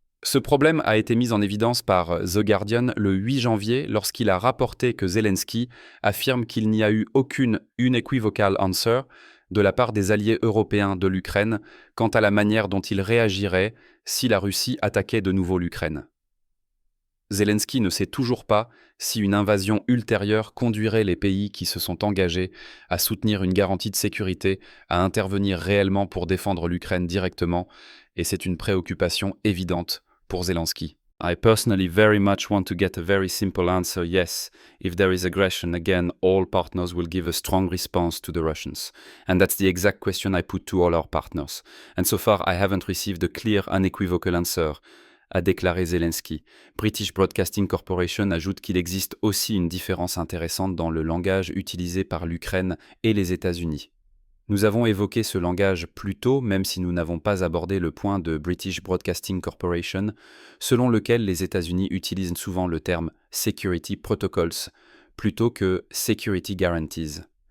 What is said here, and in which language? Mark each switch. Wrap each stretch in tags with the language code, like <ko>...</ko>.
<fr>Ce problème a été mis en évidence par The Guardian le 8 janvier lorsqu'il a rapporté que Zelensky affirme qu'il n'y a eu aucune</fr> <en>unequivocal answer</en> <fr>de la part des alliés européens de l'Ukraine quant à la manière dont il réagirait si la Russie attaquait de nouveau l'Ukraine. Zelensky ne sait toujours pas si une invasion ultérieure conduirait les pays qui se sont engagés à soutenir une garantie de sécurité, à intervenir réellement pour défendre l'Ukraine directement, et c'est une préoccupation évidente pour Zelensky.</fr> <en>I personally very much want to get a very simple answer, yes. If there is aggression, again, all partners will give a strong response to the Russians. And that's the exact question I put to all our partners. And so far, I haven't received a clear, unequivocal answer,</en> <fr>a déclaré Zelensky. British Broadcasting Corporation ajoute qu'il existe aussi une différence intéressante dans le langage utilisé par l'Ukraine et les États-Unis. Nous avons évoqué ce langage plus tôt, même si nous n'avons pas abordé le point de British Broadcasting Corporation, selon lequel les États-Unis utilisent souvent le terme Security Protocols plutôt que Security Guarantees.</fr>